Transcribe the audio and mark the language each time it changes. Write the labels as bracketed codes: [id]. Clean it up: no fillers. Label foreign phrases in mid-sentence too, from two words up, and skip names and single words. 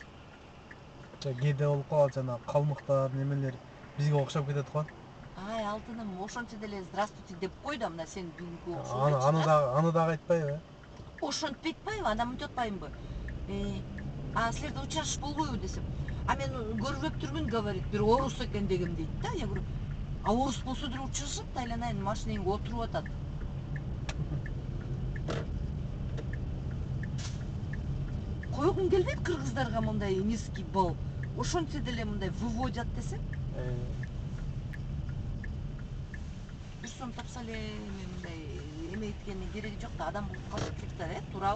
[ky] Кээде болуп калат жана калмыктар, немелер бизге окшоп кетет го. Ай, алтыным, ошончо деле здравствуйте деп кой да, мына сен бүгүнкү Аны дагы айтпайбы? Ошентип айтпайбы, анан мынтип атпаймынбы? А силерде учрашыш болбойбу десем. А мен көрүп турмун, говорит, бир орус экен дегем дейт да. [ru] Я говорю, [ky] а орус болсо деле учрашат, айланайын машинеңе отуруп атат. Койгум келбейт кыргыздарга мындай [ru] низкий балл. [ky] Ошончо деле мындай выводят десем. Бир сом тапса эле мындай эмейткенин кереги жок да, адам болуп калып кетет да, туурабы?